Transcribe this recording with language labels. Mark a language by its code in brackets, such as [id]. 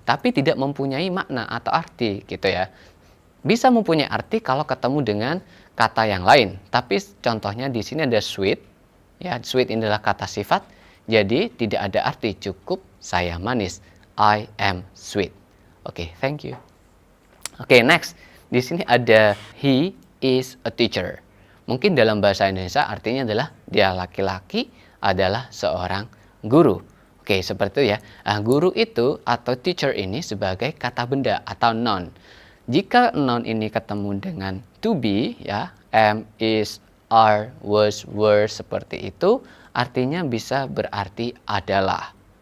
[id] Tapi tidak mempunyai makna atau arti gitu ya. Bisa mempunyai arti kalau ketemu dengan kata yang lain. Tapi contohnya di sini ada sweet. Ya, sweet ini adalah kata sifat. Jadi tidak ada arti, cukup saya manis. [en] I am sweet. Oke, thank you. Oke, next. [id] Di sini ada [en] he is a teacher. [id] Mungkin dalam bahasa Indonesia artinya adalah dia laki-laki adalah seorang guru. Oke, seperti itu ya. Nah, guru itu atau teacher ini sebagai kata benda atau noun. Jika noun ini ketemu dengan to be ya, am, is, are, was, were seperti itu, artinya bisa berarti adalah.